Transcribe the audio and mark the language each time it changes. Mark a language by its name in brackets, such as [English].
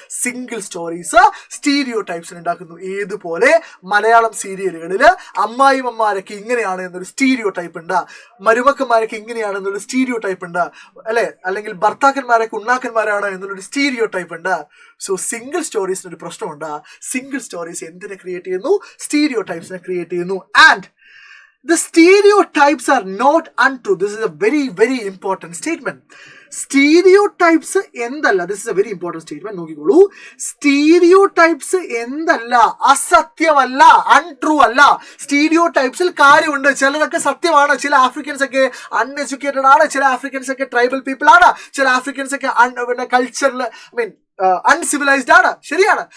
[Malayalam] Single stories stereo ടൈപ്സിനെ ഉണ്ടാക്കുന്നു. ഏതുപോലെ മലയാളം സീരിയലുകളിൽ അമ്മായിമ്മമാരൊക്കെ ഇങ്ങനെയാണ് എന്നൊരു സ്റ്റീരിയോ ടൈപ്പ് ഉണ്ട്, മരുമക്കന്മാരൊക്കെ ഇങ്ങനെയാണ് എന്നൊരു സ്റ്റീരിയോ ടൈപ്പ് ഉണ്ട്, അല്ലെ? അല്ലെങ്കിൽ ഭർത്താക്കന്മാരൊക്കെ ഉണ്ണാക്കന്മാരാണ് എന്നുള്ളൊരു സ്റ്റീരിയോ ടൈപ്പ് ഉണ്ട്. സോ സിംഗിൾ സ്റ്റോറീസിന് ഒരു പ്രശ്നമുണ്ട്. സിംഗിൾ സ്റ്റോറീസ് എന്തിനെ ക്രിയേറ്റ് ചെയ്യുന്നു? സ്റ്റീരിയോ ടൈപ്സിനെ ക്രിയേറ്റ് ചെയ്യുന്നു. And [English] The stereotypes are not untrue. This is a very, very important statement. [Malayalam] Stereotypes എന്തല്ല, [English] This is a very important statement, നോക്കിക്കോളൂ. [Malayalam] സ്റ്റീരിയോടൈപ്സ് എന്തല്ല, അസത്യമല്ല, അൺട്രൂ അല്ല. സ്റ്റീരിയോടൈപ്സിൽ കാര്യമുണ്ട്. ചിലതൊക്കെ സത്യമാണ്. ചില ആഫ്രിക്കൻസ് ഒക്കെ അൺഎഡ്യൂക്കേറ്റഡ് ആണ്, ചില ആഫ്രിക്കൻസ് ഒക്കെ ട്രൈബൽ പീപ്പിൾ ആണ്, ചില ആഫ്രിക്കൻസ് ഒക്കെ പിന്നെ കൾച്ചറൽ അൺസിവിലൈസ്ഡ് ആണ്. ശരിയാണ്.